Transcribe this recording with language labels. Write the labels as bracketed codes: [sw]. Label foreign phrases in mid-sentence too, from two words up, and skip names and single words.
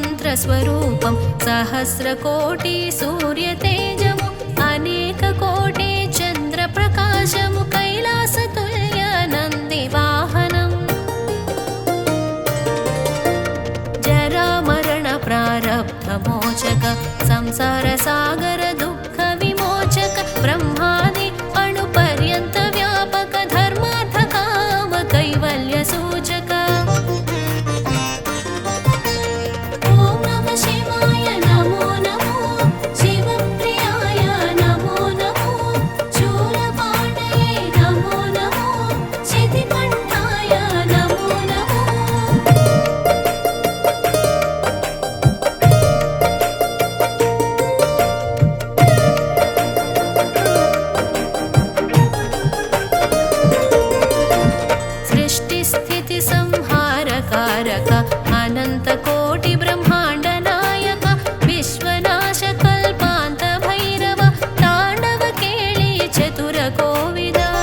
[sa] స్వరూపం సహస్రకోటి సూర్యతేజము అనేక కోటి చంద్ర ప్రకాశము కైలాసతుల్య నంది వాహనం జరామరణ ప్రారబ్ధ మోచక సంసార సాగర దుఃఖ విమోచక బ్రహ్మాది అణు పర్యంత వ్యాపక ధర్మార్థ కామ కైవల్య సూచక ఓం నమః శివాయ నమో నమో శివప్రియాయ నమో నమో శూలపాణయే నమో నమో శితికంఠాయ నమో నమో सृष्टिस्थिति संहारकारक अनन्तकोटि ब्रह्माण्ड नायक विश्वनाश कल्पान्त भैरव ताण्डव केळि चतुर कोविद